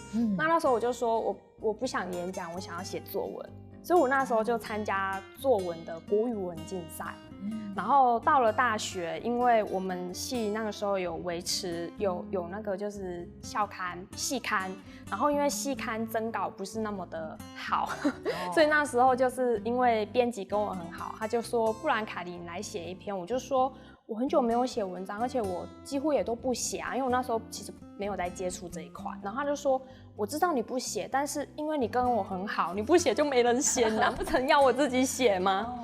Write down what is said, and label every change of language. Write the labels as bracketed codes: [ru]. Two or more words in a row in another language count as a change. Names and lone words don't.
[zh] 那時候我就說我不想演講，我想要寫作文，所以我那時候就參加作文的國語文競賽。然後到了大學，因為我們系那個時候有維持有那個就是校刊、系刊，然後因為系刊徵稿不是那麼的好，所以那時候就是因為編輯跟我很好，他就說不然凱莉你來寫一篇，我就說我很久没有写文章，而且我几乎也都不写啊，因为我那时候其实没有在接触这一块。然后他就说，我知道你不写，但是因为你跟我很好，你不写就没人写，难不成要我自己写吗？